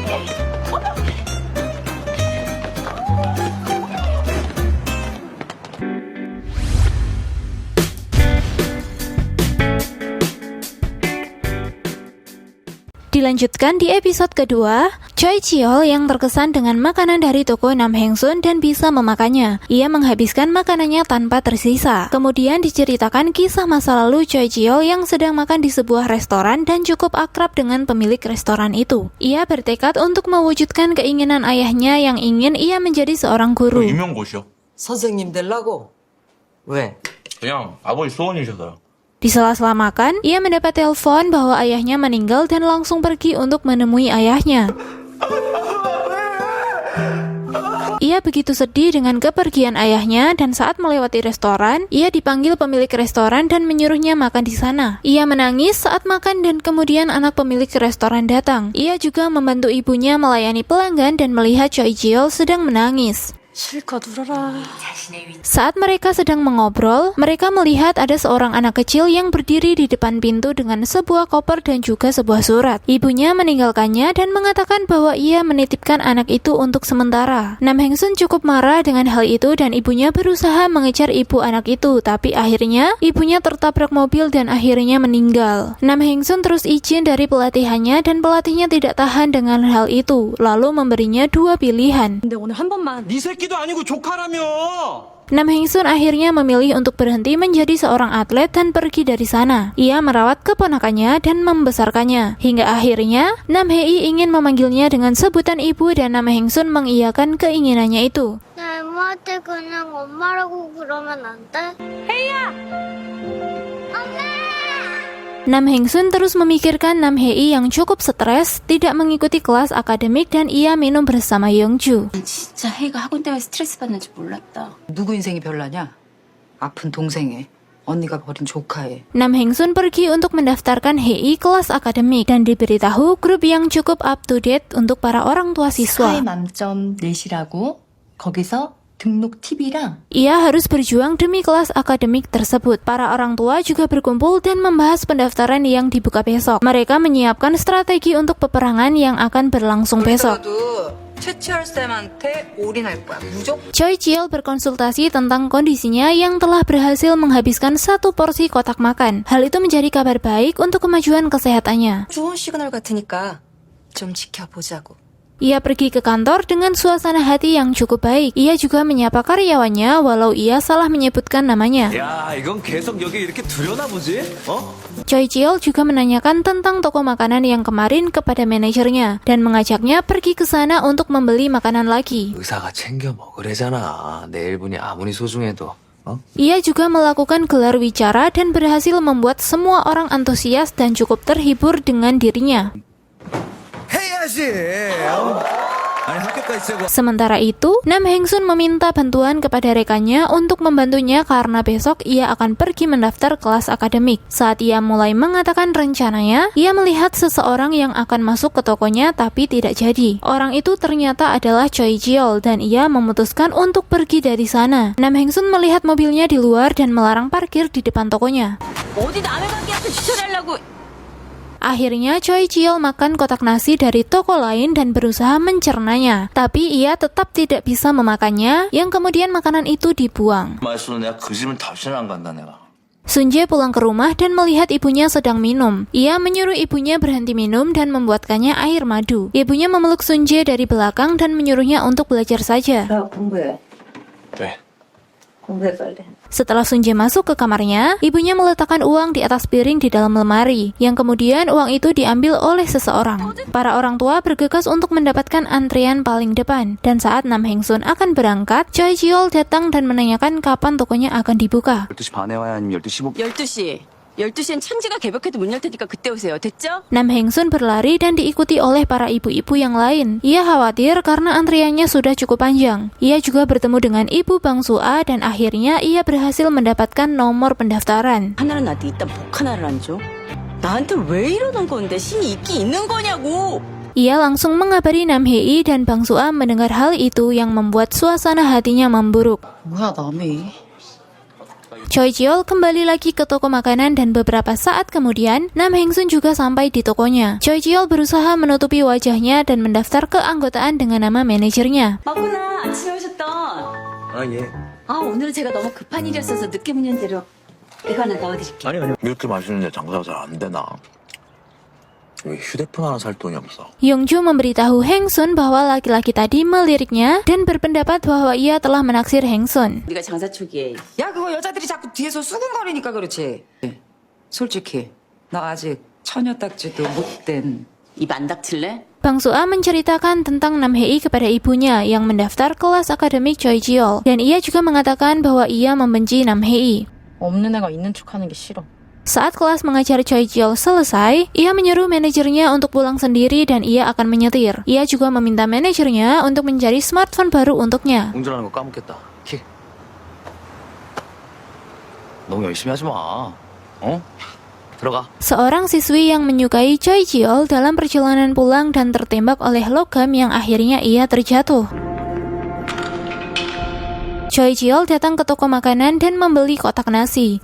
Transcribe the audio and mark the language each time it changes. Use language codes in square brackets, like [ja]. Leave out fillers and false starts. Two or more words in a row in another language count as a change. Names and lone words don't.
[id] Dilanjutkan di episode kedua, Choi Ji-yeol yang terkesan dengan makanan dari toko Nam Heng-sun dan bisa memakannya. Ia menghabiskan makanannya tanpa tersisa. Kemudian diceritakan kisah masa lalu Choi Ji-yeol yang sedang makan di sebuah restoran dan cukup akrab dengan pemilik restoran itu. Ia bertekad untuk mewujudkan keinginan ayahnya yang ingin ia menjadi seorang guru. [ko] 임용고시요? 선생님 되려고? 왜? 그냥 아버지 소원이셔서요. [id] Di sela-sela makan, ia mendapat telepon bahwa ayahnya meninggal dan langsung pergi untuk menemui ayahnya. Ia begitu sedih dengan kepergian ayahnya dan saat melewati restoran, ia dipanggil pemilik restoran dan menyuruhnya makan di sana. Ia menangis saat makan dan kemudian anak pemilik restoran datang. Ia juga membantu ibunya melayani pelanggan dan melihat Choi Ji-yeol sedang menangis. [ko] 실컷 울어라. [id] Saat mereka sedang mengobrol, mereka melihat ada seorang anak kecil yang berdiri di depan pintu dengan sebuah koper dan juga sebuah surat. Ibunya meninggalkannya dan mengatakan bahwa ia menitipkan anak itu untuk sementara. Nam Heng-sun cukup marah dengan hal itu dan ibunya berusaha mengejar ibu anak itu, tapi akhirnya ibunya tertabrak mobil dan akhirnya meninggal. Nam Heng-sun terus izin dari pelatihannya dan pelatihnya tidak tahan dengan hal itu, lalu memberinya dua pilihan. [ko] 근데 오늘 한 번만. 네 새끼도 아니고 조카라며. [id] Nam Heng-sun akhirnya memilih untuk berhenti menjadi seorang atlet dan pergi dari sana. Ia merawat keponakannya dan membesarkannya. Hingga akhirnya, Nam Hei ingin memanggilnya dengan sebutan ibu dan Nam Heng-sun mengiyakan keinginannya itu. [ko] 나 엄마한테 그냥 엄마라고 그러면 안 돼? [id] Nam Heng-sun terus memikirkan Nam Hei yang cukup stres, tidak mengikuti kelas akademik dan ia minum bersama Yeongju. [ko] 진짜 혜이가 학원 때문에 스트레스 받는 줄 몰랐다. 누구 인생이 별나냐? 아픈 동생애. 언니가 버린 조카애. [id] Nam Heng-sun pergi untuk mendaftarkan Hei kelas akademik dan diberitahu grup yang cukup [en] up to date [id] untuk para orang tua siswa. [ko] 스카이 맘점 넷이라고 거기서 등록 팁이랑 [id] Ia harus berjuang demi kelas akademik tersebut. Para orang tua juga berkumpul dan membahas pendaftaran yang dibuka besok. Mereka menyiapkan strategi untuk peperangan yang akan berlangsung besok. [ko] 채취할 쌤한테 올인할 거야. 무조건. [id] Choi Ji-yeol berkonsultasi tentang kondisinya yang telah berhasil menghabiskan satu porsi kotak makan. Hal itu menjadi kabar baik untuk kemajuan kesehatannya. [ko] 좋은 시그널 같으니까 좀 지켜보자고. [id] Ia pergi ke kantor dengan suasana hati yang cukup baik. Ia juga menyapa karyawannya walau ia salah menyebutkan namanya. [ko] 야, 이건 계속 여기 이렇게 두려나 보지? 어? [id] Choi Ji-yeol juga menanyakan tentang toko makanan yang kemarin kepada manajernya dan mengajaknya pergi ke sana untuk membeli makanan lagi. [ko] 의사가 챙겨 먹으래잖아. 내 1분이 아무리 소중해도. [id] Ia juga melakukan gelar wicara dan berhasil membuat semua orang antusias dan cukup terhibur dengan dirinya. [ko] 해야지. 아니 학교까지 쓰고. [id] Sementara itu, Nam Heng-sun meminta bantuan kepada rekannya untuk membantunya karena besok ia akan pergi mendaftar kelas akademik. Saat ia mulai mengatakan rencananya, ia melihat seseorang yang akan masuk ke tokonya tapi tidak jadi. Orang itu ternyata adalah Choi Ji-yeol dan ia memutuskan untuk pergi dari sana. Nam Heng-sun melihat mobilnya di luar dan melarang parkir di depan tokonya. [ko] 어디 남의 가게한테 주차하려고. [id] Akhirnya Choi Ji-yeol makan kotak nasi dari toko lain dan berusaha mencernanya. Tapi ia tetap tidak bisa memakannya, yang kemudian makanan itu dibuang. [ko] 말수로 내가 그 집은 다시는 안 간다 내가. [id] Sunjae pulang ke rumah dan melihat ibunya sedang minum. Ia menyuruh ibunya berhenti minum dan membuatkannya air madu. Ibunya memeluk Sunjae dari belakang dan menyuruhnya untuk belajar saja. [ko] 공부해. 네. 공부해 빨리. [id] Setelah Sunjae masuk ke kamarnya, ibunya meletakkan uang di atas piring di dalam lemari, yang kemudian uang itu diambil oleh seseorang. Para orang tua bergegas untuk mendapatkan antrian paling depan, dan saat Nam Heng-sun akan berangkat, Choi Ji-yeol datang dan menanyakan kapan tokonya akan dibuka. [ko] 12시 반에 와야 아니면 12시 15분. 12시. 12시엔 창지가 개벽해도 문 열 테니까 그때 오세요. 됐죠? [id] Nam Heng-sun berlari dan diikuti oleh para ibu-ibu yang lain. Ia khawatir karena antriannya sudah cukup panjang. Ia juga bertemu dengan ibu Bang Sua dan akhirnya ia berhasil mendapatkan nomor pendaftaran. [ko] 하나는 나한테 이딴 복 하나를 안 줘? 나한테 왜 이러는 건데? 신이 있긴 있는 거냐고! [id] Ia langsung mengabari Nam Hei dan Bang Sua mendengar hal itu yang membuat suasana hatinya memburuk. [ko] 뭐야 남이. [id] Choi Ji-yeol kembali lagi ke toko makanan dan beberapa saat kemudian Nam Heng-sun juga sampai di tokonya. Choi Ji-yeol berusaha menutupi wajahnya dan mendaftar keanggotaan dengan nama manajernya. [ko] 맞구나. 아침에 오셨던. 아, 예. 오늘은 제가 너무 급한 일이었어서 늦게 문 연대로 이거 하나 넣어드릴게요. 아니. 이렇게 맛있는데 장사가 잘 안 되나? 왜 휴대폰 하나 살 돈이 없어? [id] Yongju memberitahu Heng-sun bahwa laki-laki tadi meliriknya dan berpendapat bahwa ia telah menaksir Heng-sun. [ko] 우리가 장사 초기에 야, 그거 여자들이 자꾸 뒤에서 수근거리니까 그렇지. 솔직히 나 아직 처녀 딱지도 못된. 입 안 닥칠래? [id] Bang Sua menceritakan tentang Nam Hei kepada ibunya yang mendaftar kelas akademik Choi Ji-yeol dan ia juga mengatakan bahwa ia membenci Nam Hei. [ko] 없는 애가 있는 척하는 게 싫어. [id] Saat kelas mengajar Choi Ji-yeol selesai, ia menyuruh manajernya untuk pulang sendiri dan ia akan menyetir. Ia juga meminta manajernya untuk mencari smartphone baru untuknya. [ko] 운전하는 거 까먹겠다. 키. 너무 열심히 하지 마. 어? 들어가. [id] Seorang siswi yang menyukai Choi Ji-yeol dalam perjalanan pulang dan tertembak oleh logam yang akhirnya ia terjatuh. Choi Ji-yeol datang ke toko makanan dan membeli kotak nasi.